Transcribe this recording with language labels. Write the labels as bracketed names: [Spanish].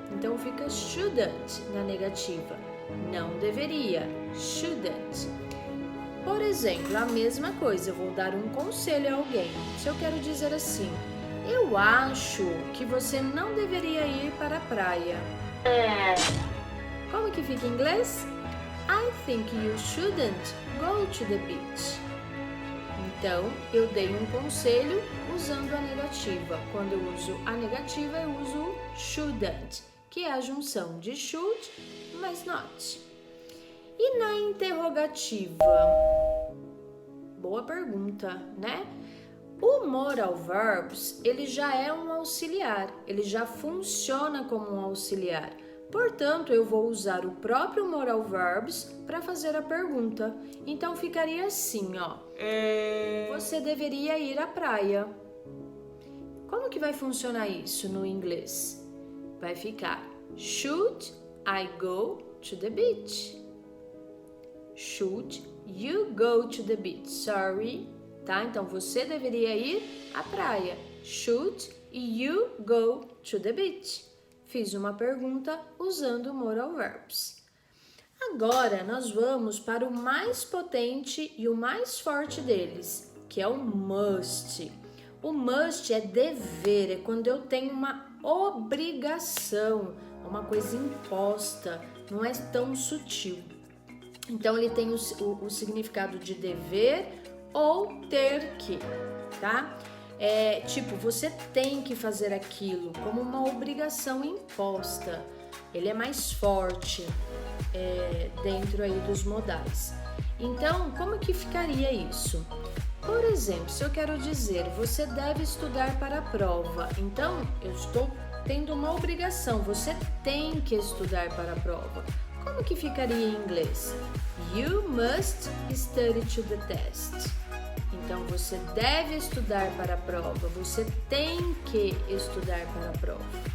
[Portuguese] Então fica shouldn't na negativa. Não deveria. Shouldn't. Por exemplo, a mesma coisa, eu vou dar um conselho a alguém. Se eu quero dizer assim, eu acho que você não deveria ir para a praia. Como que fica em inglês? [English] I think you shouldn't go to the beach. [Portuguese] Então, eu dei um conselho usando a negativa. Quando eu uso a negativa, eu uso shouldn't, que é a junção de should mais not. E na interrogativa? Boa pergunta, né? O moral verbs, ele já é um auxiliar, ele já funciona como um auxiliar. Portanto, eu vou usar o próprio moral verbs para fazer a pergunta. Então, ficaria assim, ó. Você deveria ir à praia. Como que vai funcionar isso no inglês? Vai ficar [English] Should I go to the beach? Should you go to the beach? Sorry, tá? [Portuguese] Então, você deveria ir à praia. [English] Should you go to the beach? [Portuguese] Fiz uma pergunta usando moral verbs. Agora, nós vamos para o mais potente e o mais forte deles, que é o must. O must é dever, é quando eu tenho uma obrigação, uma coisa imposta, não é tão sutil. Então, ele tem o significado de dever ou ter que, tá? Tipo, você tem que fazer aquilo como uma obrigação imposta. Ele é mais forte dentro aí dos modais. Então, como que ficaria isso? Por exemplo, se eu quero dizer, você deve estudar para a prova. Então, eu estou tendo uma obrigação, você tem que estudar para a prova. Como que ficaria em inglês? [English] You must study to the test. [Portuguese] Então, você deve estudar para a prova, você tem que estudar para a prova.